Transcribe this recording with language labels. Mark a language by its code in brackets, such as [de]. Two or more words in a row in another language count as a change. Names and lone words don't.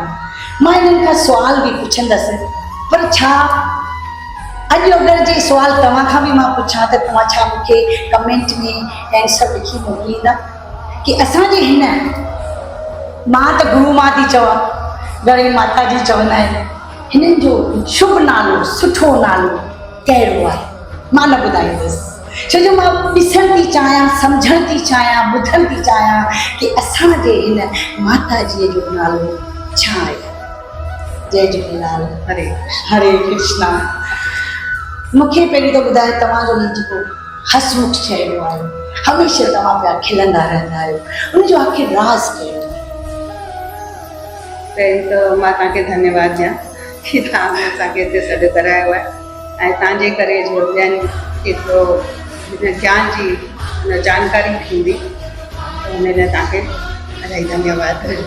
[sd] मां हिननि खां सुवाल बि पुछंदसि, पर छा अॼु अगरि जे सुवाल तव्हां खां बि मां पुछां त तव्हां छा मूंखे कमेंट में आंसर लिखी मोकिलींदा कि असांजे हिन, मां त गुरू मां थी चवां, घणी माता जी चवंदा आहिनि, हिननि जो शुभ नालो, सुठो नालो कहिड़ो आहे? मां न ॿुधाईंदसि, छो जो मां ॾिसणु थी चाहियां, सम्झणु थी चाहियां, ॿुधणु थी चाहियां कि असांजे हिन माता जीअ जो नालो छा आहे। जय झूलेलाल। हरे कृष्णा। मूंखे पहिरीं त ॿुधाए, तव्हांजो हीउ जेको हसमुख चहिरो आहे, हमेशह तव्हां पिया खिलंदा रहंदा आहियो, उनजो आख़िर राज़ कहिड़ो आहे? पहिरीं त मां तव्हांखे धन्यवाद ॾियां कि तव्हां असांखे हिते सॾु करायो आहे ऐं तव्हांजे करे जो ॿियनि केतिरो हिन ज्ञान जी जानकारी थींदी, त हुन लाइ तव्हांखे इलाही धन्यवाद।